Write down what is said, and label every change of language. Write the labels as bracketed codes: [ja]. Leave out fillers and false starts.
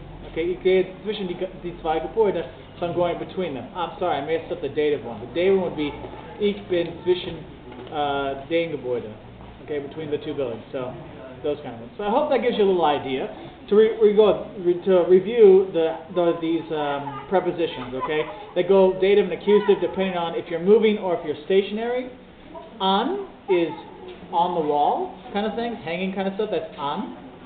[de] Okay, ich gehe zwischen die zwei Gebäude. [en] So I'm going between them. I'm sorry, I messed up the dative one. The dative one would be [de] ich bin zwischen den Gebäude. [en] Okay, between the two buildings. So those kind of ones. So I hope that gives you a little idea. To review these prepositions, okay? They go dative and accusative depending on if you're moving or if you're stationary. An is on the wall kind of thing, hanging kind of stuff, that's an.